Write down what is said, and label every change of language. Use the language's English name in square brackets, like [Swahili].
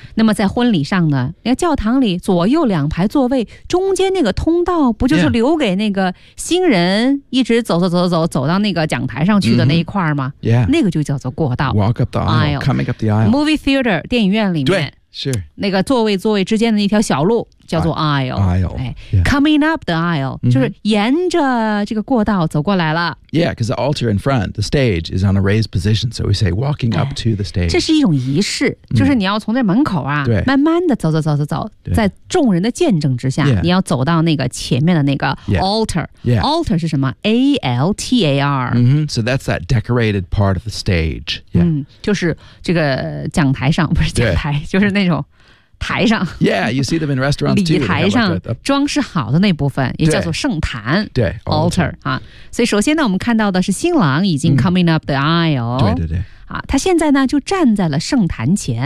[Chinese] 那么在婚礼上呢，那个教堂里左右两排座位中间那个通道不就是留给那个新人一直走到那个讲台上去的那一块吗？ [English] mm-hmm. Yeah， [Chinese] 那个就叫做过道， [English] walk up the aisle coming up the aisle movie theater [Chinese] 电影院里面，对，是那个座位之间的那条小路叫做 aisle [English] aisle、 coming up the aisle、mm-hmm. [Chinese] 就是沿着这个过道走过来了。 [English] Yeah， because the altar in front the stage is on a raised position， so we say walking up to the stage。 [Chinese] 这是一种仪式，就是你要从这门口啊、 mm-hmm. 慢慢的走，在众人的见证之下、 [English] yeah. [Chinese] 你要走到那个前面的那个 altar、 [English] yeah. [Chinese] altar 是什么？A-L-T-A-R、 mm-hmm. [English] so that's that decorated part of the stage、yeah. [Chinese] 就是这个讲台上，不是讲台，就是那种台上。 [English] Yeah, you see them in restaurants too. [Chinese] 礼台上装饰好的那部分也叫做圣坛。对 altar、啊、所以首先呢我们看到的是新郎已经 [English] coming up the aisle、 [Chinese] 嗯、对、啊、他现在呢就站在了圣坛前、